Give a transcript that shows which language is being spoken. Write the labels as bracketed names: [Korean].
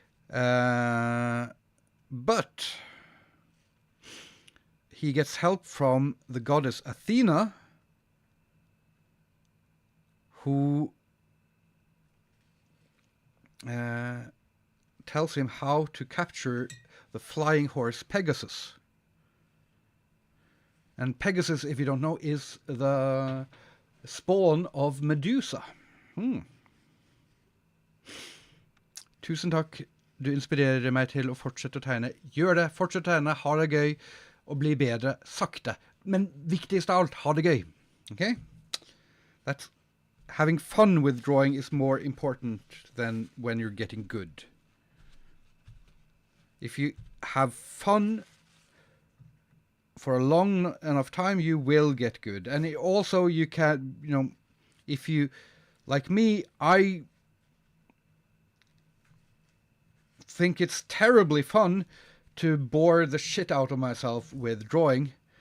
[English] But he gets help from the goddess Athena, who tells him how to capture the flying horse Pegasus. And Pegasus, if you don't know, is the spawn of Medusa. [Norwegian] Tusen takk. Du inspirerer meg til å fortsette å tegne. Gjør det, fortsett å tegne, ha det gøy, og bli bedre sakte. Men viktigst av alt, ha det gøy. [English] Okay? That's having fun with drawing is more important than when you're getting good. If you have fun for a long enough time, you will get good. And also you can, if you, like me, I think it's terribly fun to bore the shit out of myself with drawing.